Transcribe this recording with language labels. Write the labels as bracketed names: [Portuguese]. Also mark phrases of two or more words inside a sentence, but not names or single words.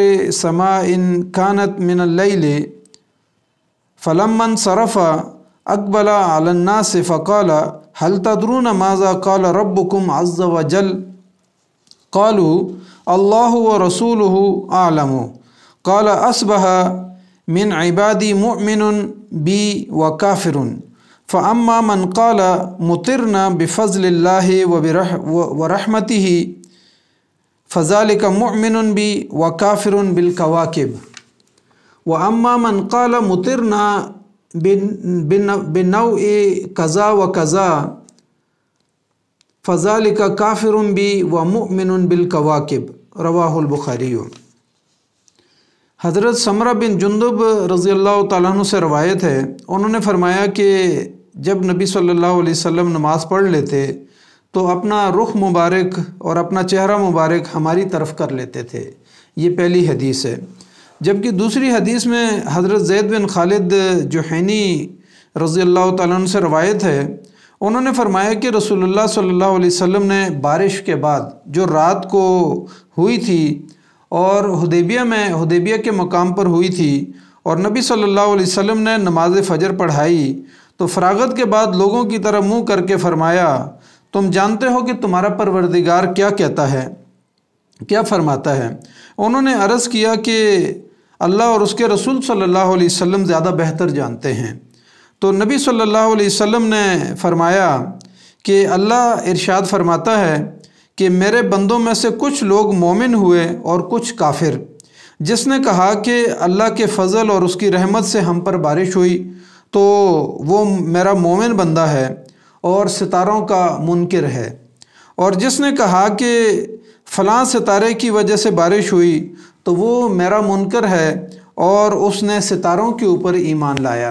[Arabic] سماء كانت من الليل فلما انصرف أقبل على الناس فقال هل تدرون ماذا قال ربكم عز وجل قالوا الله ورسوله أعلم قال أصبح من عبادي مؤمن بي وكافر فأما من قال مطرنا بفضل الله ورحمته فذلك مؤمن بي وكافر بالكواكب وأما من قال مطرنا بنوء كذا وكذا فذلك كافر بي ومؤمن بالكواكب، رواه البخاري. [Hindi] हज़रत समरा बिन जुंदुब [Arabic] رضي الله تعالى عنه [Hindi] से रवायत है, उन्होंने फरमाया कि जब नबी [Arabic] صلى الله عليه وسلم [Hindi] नमाज़ पढ़ लेते तो अपना रुख मुबारक और अपना चेहरा मुबारक हमारी तरफ कर लेते थे। ये पहली हदीस है। जबकि दूसरी हदीस में हज़रत ज़ैद बिन खालिद जुहैनी [Arabic] رضي الله تعالى عنه [Hindi] से रवायत है, उन्होंने फरमाया कि [Arabic] رسول الله صلى الله عليه وسلم [Hindi] ने बारिश के बाद जो रात को हुई थी और हुदैबिया के मकाम पर हुई थी और नबी [Arabic] صلى الله عليه وسلم [Hindi] ने नमाज फ़जर पढ़ाई तो फ़रागत के बाद लोगों की तरफ मुँह करके फ़रमाया, तुम जानते हो कि तुम्हारा परवरदिगार क्या कहता है, क्या फ़रमाता है। उन्होंने अर्ज़ किया कि अल्लाह और उसके रसूल [Arabic] صلى الله عليه وسلم [Hindi] ज़्यादा बेहतर जानते हैं। तो नबी [Arabic] صلى الله عليه وسلم [Hindi] ने फरमाया कि अल्लाह इरशाद फरमाता है कि मेरे बंदों में से कुछ लोग मोमिन हुए और कुछ काफिर। जिसने कहा कि अल्लाह के फ़ज़ल और उसकी रहमत से हम पर बारिश हुई तो वो मेरा मोमिन बंदा है और सितारों का मुनकिर है, और जिसने कहा कि फ़लाँ सितारे की वजह से बारिश हुई तो वो मेरा मुनकर है और उसने सितारों के ऊपर ईमान लाया।